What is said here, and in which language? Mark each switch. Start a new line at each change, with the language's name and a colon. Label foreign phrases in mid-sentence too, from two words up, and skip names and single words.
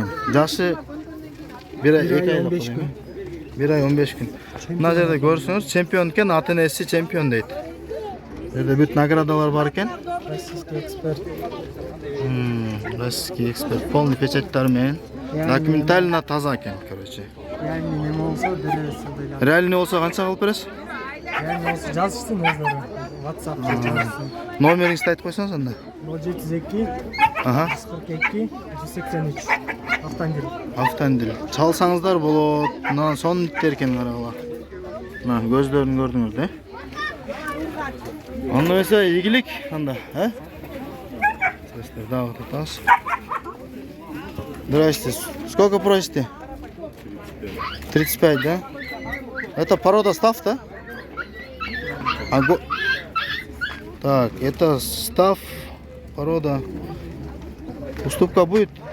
Kyrgyz: Жашы 1 ай 15 күн. 1 ай 15 күн. Мына жерде көрсөңүз, чемпион экен, ата энеси чемпион дейт. Жерде бүт наградалар бар экен.
Russian: Российский эксперт. Российский эксперт. Полный
Kyrgyz: печаттар менен. Документально таза экен, короче. Реально не болсо беребиз. Реально болсо канча кылып бересиз? Реально болсо жазыштын өздөрү. WhatsApp'та жазыштын. Номериңизди айтып койсоңуз анда. 072 Ага. 42 183. Автандил. Автандил. Чалсаңыздар болот. Мына сонун иттер экен карагыла. Мына көздөрүн көрдүңүз да? Анда эмесе ийгилик анда, Да,
Russian: вот это. Здрасте. Сколько просите? 35, да? Это порода стаф, да? Так, это стаф, порода. Уступка будет?